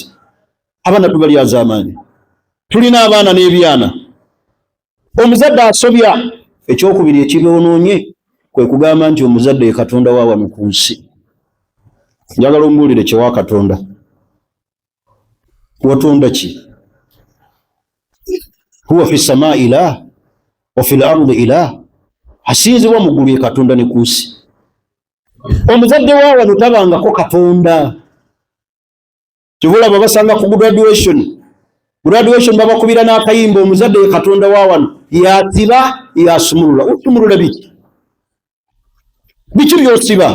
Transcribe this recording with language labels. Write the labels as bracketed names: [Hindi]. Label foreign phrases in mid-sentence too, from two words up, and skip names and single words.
[Ganda] Abaana tubalyaza amaanyi. Tulina abaana n'ebyana. Omuzadde asobya. Ekyokubiri ekibyonoonye kwe kugamba nti omuzadde ye Katonda wa wano ku nsi. Njagala ombuulire kyewa Katonda. Watonda ki? [Arabic] هو في السماء إله وفي الأرض إله. [Ganda] Asinzibwa mu ggulu ye Katonda ne ku nsi. Omuzadde wa wano tabangako Katonda. Kyebulaba basanga ku graduation babakubira n'akayimba omuzadde ye Katonda wa wano. Yasiba yasumulula. Osumulula biki? Biki byosiba?